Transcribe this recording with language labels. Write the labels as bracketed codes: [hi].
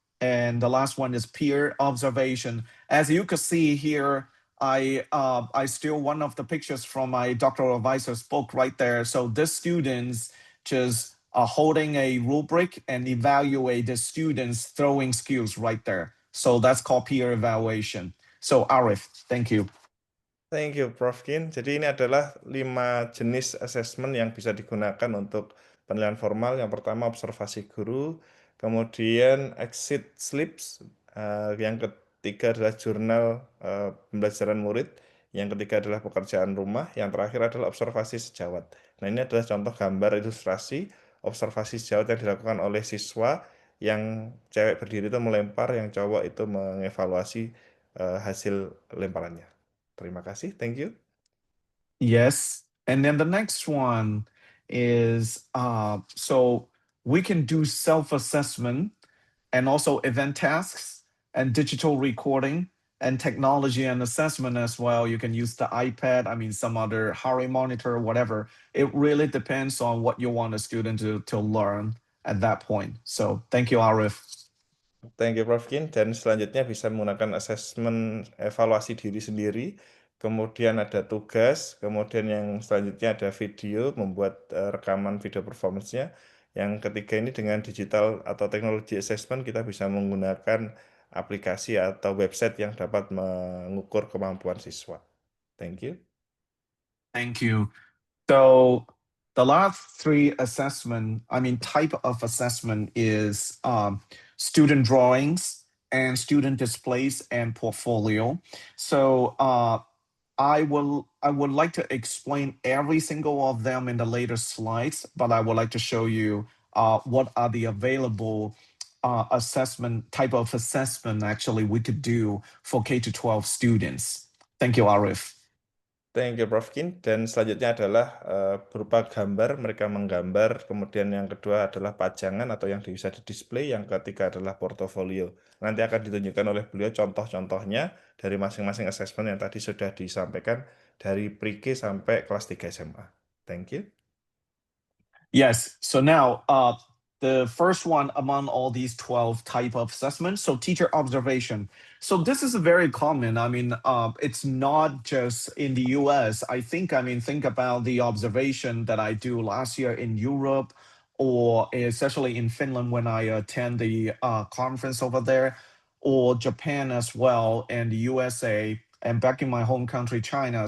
[en] And the last one is peer observation. As you can see here, I steal one of the pictures from my doctoral advisor's book right there. So the students just holding a rubric and evaluate the students' throwing skills right there. So that's called peer evaluation. So Arif, thank you. Thank you, Prof. Kin. [id] Jadi ini adalah 5 jenis asesmen yang bisa digunakan untuk penilaian formal. Yang pertama observasi guru, kemudian exit slips, yang ketiga adalah jurnal pembelajaran murid, yang ketiga adalah pekerjaan rumah, yang terakhir adalah observasi sejawat. Nah, ini adalah contoh gambar ilustrasi observasi sejawat yang dilakukan oleh siswa, yang cewek berdiri itu melempar, yang cowok itu mengevaluasi hasil lemparannya. Terima kasih, [en] thank you. Yes. And then the next one is so we can do self-assessment and also event tasks and digital recording and technology and assessment as well. You can use the iPad, I mean, some other Harry monitor, whatever. It really depends on what you want a student to learn at that point. So thank you, Arif. Thank you, Prof. Kin. [id] Dan selanjutnya bisa menggunakan asesmen evaluasi diri sendiri, kemudian ada tugas, kemudian yang selanjutnya ada video, membuat rekaman video performance-nya. Yang ketiga ini dengan digital atau teknologi assessment, kita bisa menggunakan aplikasi atau website yang dapat mengukur kemampuan siswa. [en] Thank you. Thank you. So the last 3 type of assessment is student drawings and student displays and portfolio. So I would like to explain every single of them in the later slides, but I would like to show you what are the available type of assessment actually we could do for K to 12 students. Thank you, Arif. Thank you, Prof. Kin. [id] Dan selanjutnya adalah berupa gambar, mereka menggambar. Kemudian yang kedua adalah pajangan atau yang bisa di-display. Yang ketiga adalah portofolio. Nanti akan ditunjukkan oleh beliau contoh-contohnya dari masing-masing asesmen yang tadi sudah disampaikan dari pre-K sampai kelas 3 SMA. [en] Thank you. Yes. So now The first one among all these 12 type of assessments, so teacher observation. So this is very common. I mean, it's not just in the US. I mean, think about the observation that I do last year in Europe, or especially in Finland when I attend the conference over there, or Japan as well, and the USA, and back in my home country, China.